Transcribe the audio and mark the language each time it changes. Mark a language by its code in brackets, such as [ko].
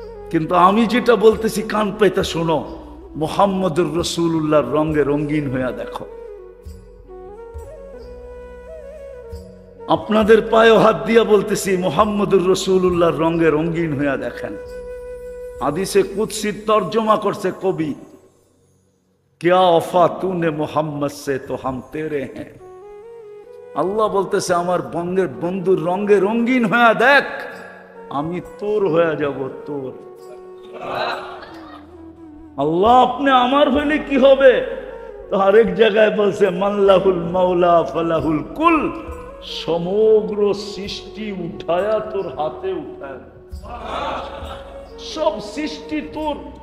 [bn] কিন্তু আমি যেটা বলতেছি কান পাইতে শোনো, মুহাম্মদুর রাসূলুল্লাহর রঙে রঙিন হইয়া দেখো। আপনাদের পায়ে হাত দিয়া বলতেছি, মুহাম্মদুর রাসূলুল্লাহর রঙে রঙিন হইয়া দেখেন। হাদিসে কুদসির তর্জমা করছে কবি, [ur] क्या वफा तूने मोहम्मद से तो हम तेरे हैं। [bn] আল্লাহ বলতেছে আমার বন্ধুর রঙে রঙিন হয়ে দেখ, আমি তোর হয়ে যাব, তোর। আল্লাহ আপনি আমার হইলে কি হবে। তো আরেক জায়গায় বলছে [ar] মাল্লাহুল মাওলা ফালাহুল কুল, [bn] সমগ্র সৃষ্টি উঠায়া তোর হাতে উঠায়, সব সৃষ্টি তোর।